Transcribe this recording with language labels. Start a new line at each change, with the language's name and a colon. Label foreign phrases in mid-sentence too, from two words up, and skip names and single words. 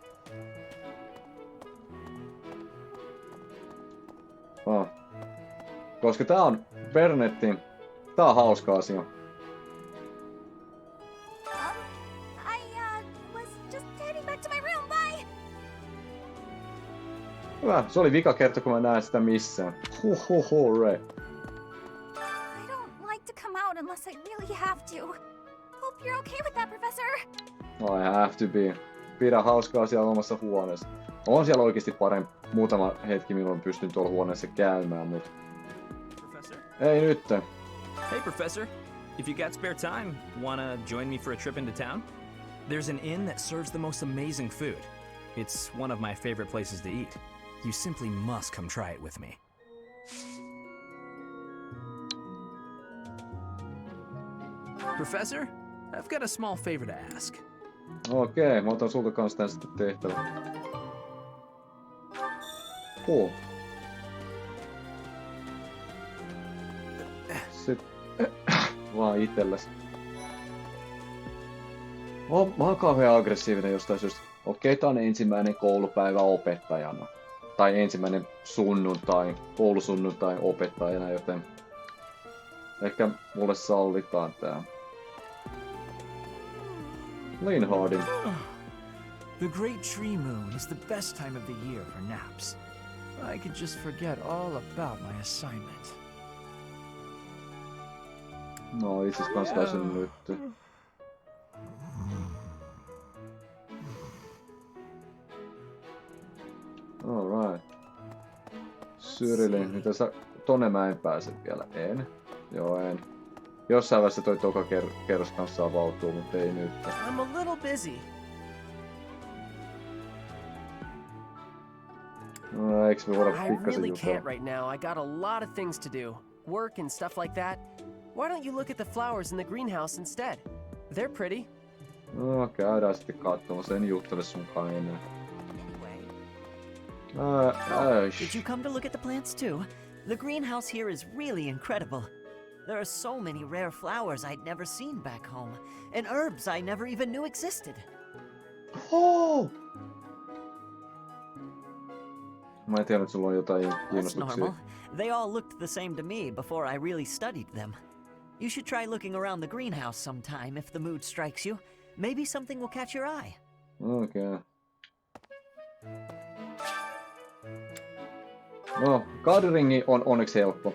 Finnish: Koska tää on Bernettin, tää on hauska asia.
English: I was just heading back to my room. Bye.
Finnish: Hyvä, se oli vika kerta kun mä näen sitä missään.
English: Hurray. I don't like to come out unless I really have to. Hope you're okay with that, Professor. I have to be.
Finnish: Pidä hauskaa siellä omassa huoneessa. On siellä oikeesti parempi muutama hetki, milloin pystyn tuolla huoneessa käymään, mut...
English: Professor?
Finnish: Ei nyt.
English: Hey, Professor. If you got spare time, wanna join me for a trip into town? There's an inn that serves the most amazing food. It's one of my favorite places to eat. You simply must come try it with me. Professor, I've got a small favor to ask.
Finnish: Okei, mä otan sulta kanssa tän sitten tehtävän. Cool. Sitten vaan itelles. Mä oon kauhean aggressiivinen jostain syystä. Okei, tää on ensimmäinen koulupäivä opettajana. Tai ensimmäinen sunnuntai, koulusunnuntai opettajana, joten ehkä mulle sallitaan tää. Linhardin.
English: The great tree moon is the best time of the year for naps. I could just forget all about my assignment.
Finnish: No, itse asiassa kans taisin nyt.
English: Alright.
Finnish: Cyrillin, mitä sä... Tonne mä en pääse vielä. En. Joo, en. Jossain vaiheessa toi toka kerros kanssa avautuu, mutta ei nyt.
English: I'm a little busy.
Finnish: No, eiks me voida
English: I
Finnish: pikkasen
English: really
Finnish: jutella?
English: can't right now. I got a lot of things to do. Work and stuff like that. Why don't you look at the flowers in the greenhouse instead? They're pretty.
Finnish: No, käydään sitten katsomassa. En juttele sunkaan enää.
English: Did you come to look at the plants too? The greenhouse here is really incredible. There are so many rare flowers I'd never seen back home, and herbs I never even knew existed. Oh!
Finnish: Mä en tiedä, että sulla on jotain
English: That's
Finnish: kiinnostuksia.
English: normal. They all looked the same to me before I really studied them. You should try looking around the greenhouse sometime if the mood strikes you. Maybe something will catch your eye.
Finnish: Okei. No, gardeningi on onneksi helppo.